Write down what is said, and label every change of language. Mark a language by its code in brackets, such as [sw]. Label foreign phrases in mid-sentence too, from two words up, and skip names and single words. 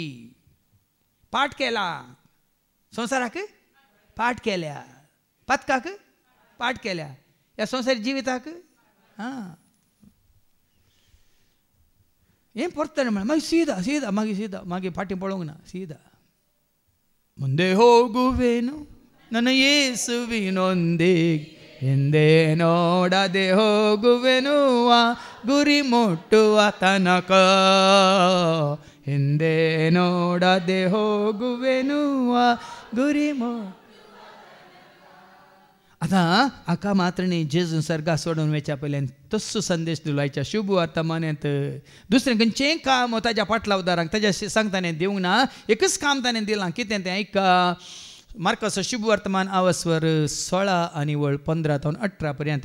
[kok] पाठ केला संवसाराक, पाठ केल्या पातकाक, पाठ केल्या या संवसारी जिविताक. हां हें परतणें म्हळ्यार मागीर सीदा सीदा मागीर फाटीं पळोवंक ना. [kn] सीदा ಮುಂದೆ ಹೋಗುವೆನು ನನ್ನ ಯೇಸುವಿನೊಂದಿಗೆ ಹಿಂದೆ ನೋಡದೆ ಹೋಗುವೆನು ಆ ಗುರಿ ಮುಟ್ಟುವ ತನಕ. ಹಿಂದೆ ನೋಡದೆ ಹೋಗುವೆನು ಆ ಗುರಿ [kok] आता हाका मात्र न्ही जेजून सर्गा सोडून वेच्या पयल्यान तस्सो संदेश दिलो आयच्या शुभ वर्तमानांत. दुसरें खंयचेंय काम ताच्या फाटल्या उदारांक ताच्या सांगताने दिवंक ना. एकच काम ताणें दिलां कितें तें ऐका. मार्कस शुभ वर्तमान आवस्वर 16 आनी 15 ते 18 पर्यंत.